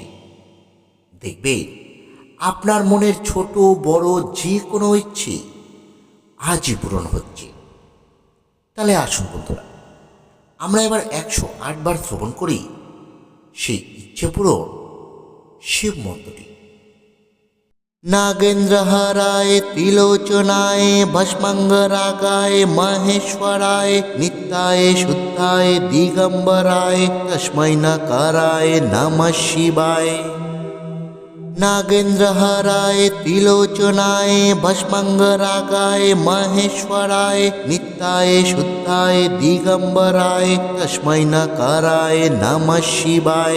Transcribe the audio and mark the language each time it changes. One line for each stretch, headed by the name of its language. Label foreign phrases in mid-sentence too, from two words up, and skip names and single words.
Bangla: দেখবেন আপনার মনের ছোট বড় যে কোনো ইচ্ছে আজই পূরণ হচ্ছে। তাহলে আসুন বন্ধুরা, আমরা এবার 108 বার শ্রবণ করি সেই ইচ্ছে পূরণ শিব মন্ত্রটি।
Sanskrit: नागेन्द्रहाराय त्रिलोचनाय भस्मंगरागाय महेश्वराय नित्याय शुद्धाय दिगंबराय तस्मै नकाराय नमः शिवाय। नागेन्द्रहाराय त्रिलोचनाय भस्मंगरागाय महेश्वराय नित्याय शुद्धाय दिगंबराय तस्मै नकाराय नमः शिवाय।